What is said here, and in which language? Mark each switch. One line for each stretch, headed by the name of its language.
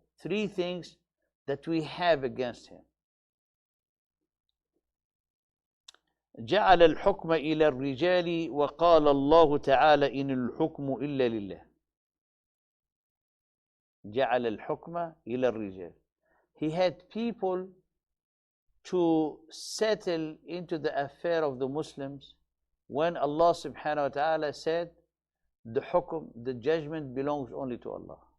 English: Three things that we have against him.
Arabic: جعل الحكم إلى الرجال وقال الله تعالى إن الحكم إلا لله. جعل الحكم إلى الرجال.
English: He had people to settle into the affair of the Muslims when Allah subhanahu wa ta'ala said the hukum, the judgment belongs only to Allah.